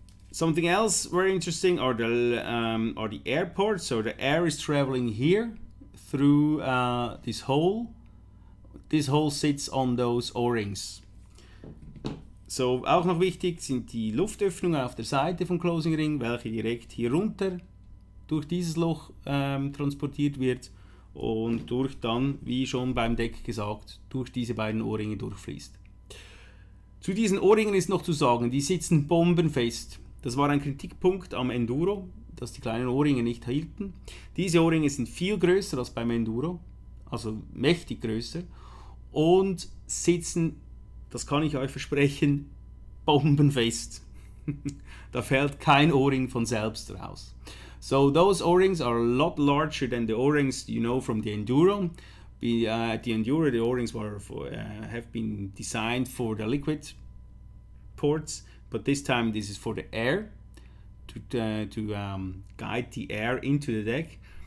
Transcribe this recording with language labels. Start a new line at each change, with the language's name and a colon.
English: Something else very interesting are the air ports. So the air is traveling here through this hole. This hole sits on those O-rings.
German: So auch noch wichtig sind die Luftöffnungen auf der Seite vom Closing Ring, welche direkt hier runter durch dieses Loch transportiert wird und durch dann, wie schon beim Deck gesagt, durch diese beiden O-Ringe durchfließt. Zu diesen O-Ringen ist noch zu sagen, die sitzen bombenfest. Das war ein Kritikpunkt am Enduro, dass die kleinen O-Ringe nicht hielten. Diese O-Ringe sind viel größer als beim Enduro, also mächtig größer und sitzen, das kann ich euch versprechen, bombenfest. Da fällt kein O-Ring von selbst raus.
English: So those O-rings are a lot larger than the O-rings you know from the Enduro. The Enduro, the O-rings have been designed for the liquid ports. but this time this is for the air, to guide the air into the deck.